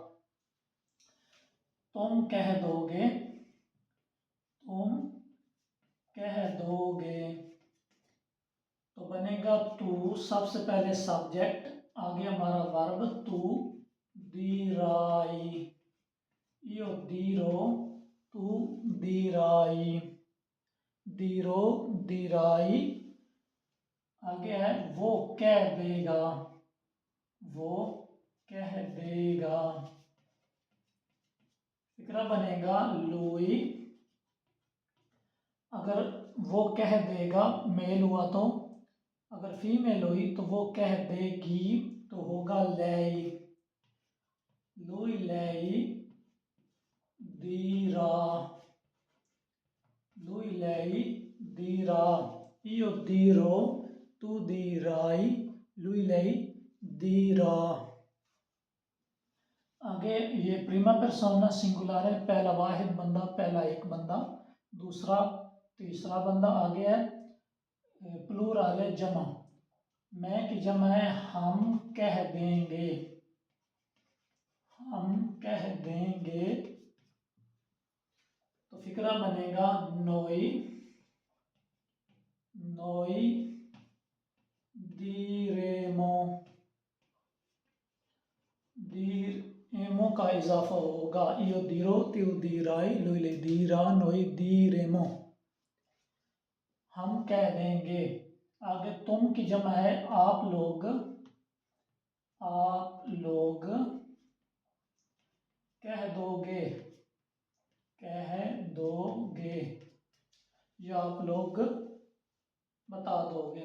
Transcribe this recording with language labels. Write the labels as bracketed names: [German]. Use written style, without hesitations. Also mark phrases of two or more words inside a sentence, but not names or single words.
[Urdu] تم کہہ دو گے، تم کہہ دو گے، تو بنے گا تو. سب سے پہلے سبجیکٹ، آگے ہمارا ورب [Italian] tu, dirai, io dirò, tu dirai, dirò dirai। [Urdu] آگے ہے وہ کہہ دے گا، وہ کہہ دے گا. فقرہ بنے گا لوئی. اگر وہ کہہ دے گا میل ہوا تو، اگر فیمیل ہوئی تو وہ کہہ دے گی تو ہوگا lei। [Italian] lui lei dirà, lui lei dirà, io dirò, tu dirai, lui lei dirà। [Urdu] آگے یہ [Italian] prima persona [Urdu] سنگولر ہے، پہلا واحد بندہ، پہلا ایک بندہ، دوسرا تیسرا بندہ. آگے ہے پلورل ہے، جمع. میں کی جمع ہے ہم کہہ دیں گے، ہم کہہ دیں گے. تو فقرہ بنے گا [Italian] noi, noi diremo, diremo [Urdu] کا اضافہ ہوگا [Italian] io dirò, tu dirai, lui lei dirà, noi diremo, [Urdu] ہم کہہ دیں گے. آگے تم کی جمع ہے آپ لوگ، آپ لوگ کہہ دو گے، کہہ دو گے، یا آپ لوگ بتا دو گے.